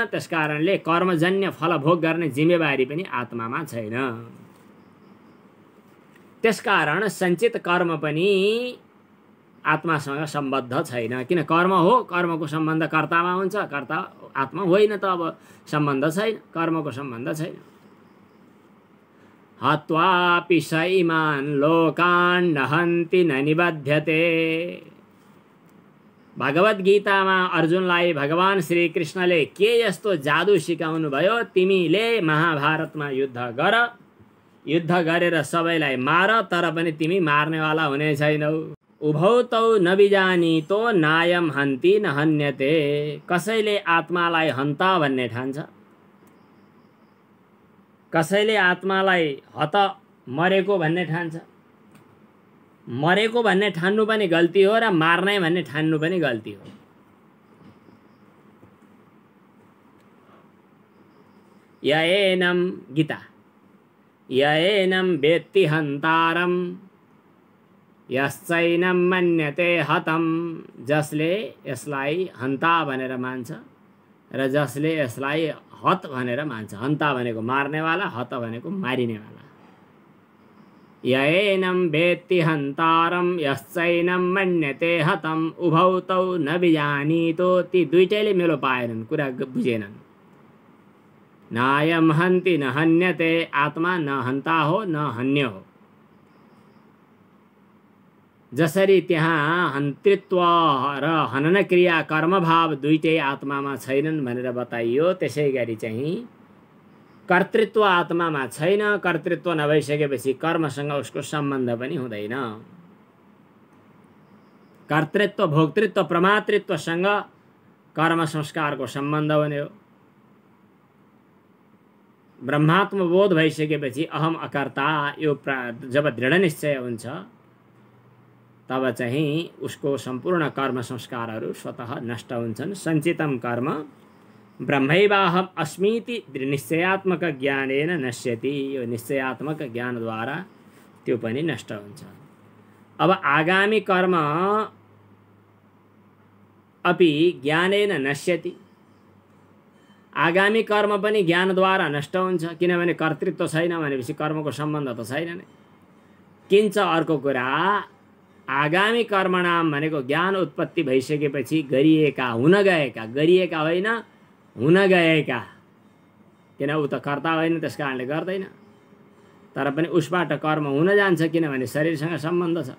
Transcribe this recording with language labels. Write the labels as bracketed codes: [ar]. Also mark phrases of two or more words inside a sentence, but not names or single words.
[ne] त्यसकारणले कर्मजन्य फल भोग गर्ने जिम्मेवारी पनि आत्मामा छैन। त्यसकारण सञ्चित कर्म पनि आत्मासँग सम्बद्ध छैन। किन? कर्म हो, कर्मको सम्बन्ध कर्तामा हुन्छ, कर्ता आत्मा होइन त अब सम्बन्ध छैन, कर्मको सम्बन्ध छैन। [sa] हत्वापि स इमान् लोकान् न हन्ति न निबध्यते। [ne] भगवत गीतामा अर्जुनलाई भगवान श्री कृष्णले के यस्तो जादु सिकाउनु भयो, तिमीले महाभारतमा युद्ध गर, युद्ध गरेर सबैलाई मार, तर पनि तिमी मार्नेवाला हुने छैनौ। [sa] उभौ तौ न बिजानीतो नायम हन्ति न हन्यते। [ne] कसैले आत्मालाई हन्ता भन्ने ठान्छ, कसैले आत्मालाई हत मरेको भन्ने ठान्छ। मरेको भन्ने ठान्नु पनि गल्ती हो र मार्ने भन्ने ठान्नु पनि गल्ती हो। [sa] य एनं गीता य एनं वेत्ति हन्तारं यश्चैनं मन्यते हतं। [ne] जसले यसलाई हन्ता भनेर मान्छ र जसले यसलाई हत भनेर मान्छ। हन्ता भनेको मार्नेवाला, हत भनेको मारिनेवाला। [sa] य एनं वेत्ति हन्तारं यश्चैनं मन्यते हतं उभौ तौ न बिजानीतो। [ne] ती दुईटैले मेलो पाएनन्, कुरा बुझेनन्। [sa] नायम हन्ति न हन्यते। [ne] आत्मा न हन्ता हो न हन्य हो। जसरी त्यहाँ हन्त्रित्व र हनन क्रिया कर्मभाव दुईटै आत्मामा छैनन् भनेर बताइयो, त्यसै गरी चाहिँ कर्तृत्व आत्मामा छैन। कर्तृत्व नभइसकेपछि कर्मसँग उसको सम्बन्ध पनि हुँदैन। कर्तृत्व भोक्तृत्व प्रमातृत्वसँग कर्म संस्कारको सम्बन्ध हुने हो। ब्रह्मात्म बोध भइसकेपछि [sa] अहम अकर्ता [ne] यो जब दृढ निश्चय हुन्छ तब चाहिँ उसको सम्पूर्ण कर्म संस्कारहरू स्वतः नष्ट हुन्छन्। [sa] सञ्चितम कर्म ब्रह्मैवाहम अस्मीति निश्चयात्मक ज्ञानेन नश्यति। [ne] यो निश्चयात्मक ज्ञानद्वारा त्यो पनि नष्ट हुन्छ। [sa] अब आगामी कर्म अपि ज्ञानेन नश्यति। [ne] आगामी कर्म पनि ज्ञानद्वारा नष्ट हुन्छ, किनभने कर्तृत्व छैन भनेपछि कर्मको सम्बन्ध त छैन नै। किञ्च अर्को कुरा, आगामी कर्मनाम भनेको ज्ञान उत्पत्ति भइसकेपछि गरिएका, हुन गएका, गरिएका होइन हुन गएका, किन ऊ त कर्ता होइन त्यस कारणले गर्दैन, तर पनि उसबाट कर्म हुन जान्छ किनभने शरीरसँग सम्बन्ध छ।